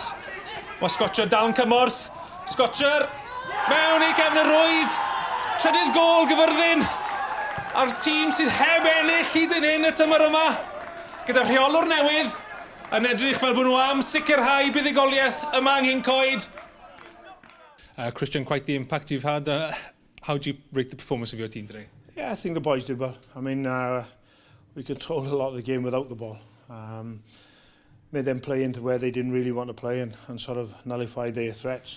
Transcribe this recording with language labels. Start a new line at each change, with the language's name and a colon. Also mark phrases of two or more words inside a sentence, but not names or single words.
Welsh: Mae Scotcher dal yn cymorth. Scotcher mewn i gefn y rwyd. Trydydd gol Caerfyrddin. A'r tîm sydd heb ennill hyd yn hyn y tymor yma. Gyda rheolwr newydd yn edrych fel bod nhw am sicrhau buddigoliaeth yma yng Coed.
English: Christian, quite the impact you've had. How do you rate the performance of your team today? Yeah, I think the boys did well. I mean, we controlled a lot of the game without the ball. Made them play into where they didn't really want to play and sort of nullified their threats.